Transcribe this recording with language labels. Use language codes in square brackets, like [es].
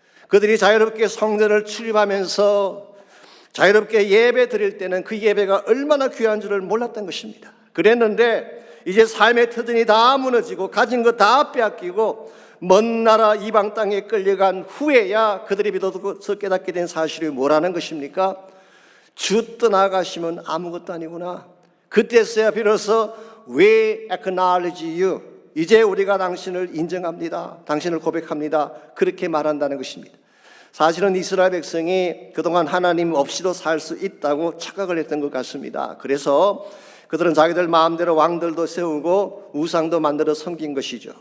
[ko] 그들이 자유롭게 성전을 출입하면서 자유롭게 예배 드릴 때는 그 예배가 얼마나 귀한 줄을 몰랐던 것입니다. 그랬는데 이제 삶의 터전이 다 무너지고 가진 것 다 빼앗기고 먼 나라 이방 땅에 끌려간 후에야 그들이 비로소 깨닫게 된 사실이 뭐라는 것입니까? 주 떠나가시면 아무것도 아니구나. 그때서야 비로소 [en] We acknowledge you. [ko] 이제 우리가 당신을 인정합니다. 당신을 고백합니다. 그렇게 말한다는 것입니다. 사실은 이스라엘 백성이 그동안 하나님 없이도 살 수 있다고 착각을 했던 것 같습니다. 그래서 그들은 자기들 마음대로 왕들도 세우고 우상도 만들어 섬긴 것이죠.